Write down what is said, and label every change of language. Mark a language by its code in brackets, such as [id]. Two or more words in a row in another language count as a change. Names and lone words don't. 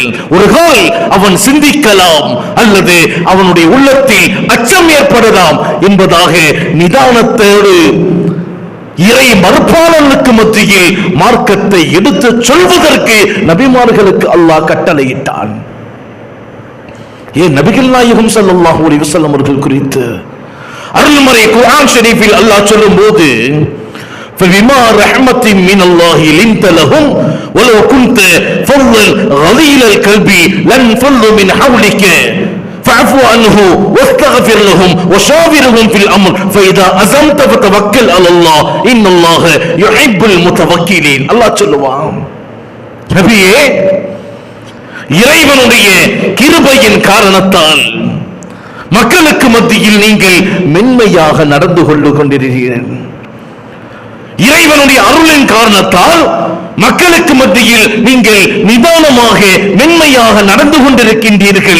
[ta] ஒரு கால் அவன் சிந்திக்கலாம், அல்லது அவனுடைய உள்ளத்தில் அச்சம் ஏற்படலாம் என்பதாக நிதானத்தோடு இறை மறுப்பாளர்களுக்கு மத்தியில் மார்க்கத்தை எடுத்து சொல்வதற்கு நபிமார்களுக்கு அல்லாஹ் கட்டளையிட்டான். ஏன் நபிகள் நாயகம் [ar] صلى الله عليه وسلم [ta] அவர்கள் குறித்து அருள்மறை குர்ஆன் ஷரீஃபில் அல்லாஹ் சொல்லும்போது, [ar] فبما رحمة من الله لنت لهم ولو كنت فظا غليظ القلب لانفضوا من حولك فاعف عنه واستغفر لهم وشاورهم في الامر فاذا عزمت فتوكل على الله ان الله يحب المتوكلين. [ta] அல்லாஹ் சொல்லுவான், நபியே, இறைவனுடைய கிருபையின் காரணத்தால் மக்களுக்கு மத்தியில் நீங்கள் மென்மையாக நடந்து கொண்டிருக்கிறீர்கள். இறைவனுடைய அருளின் காரணத்தால் மக்களுக்கு மத்தியில் நீங்கள் நிதானமாக மென்மையாக நடந்து கொண்டிருக்கின்றீர்கள்.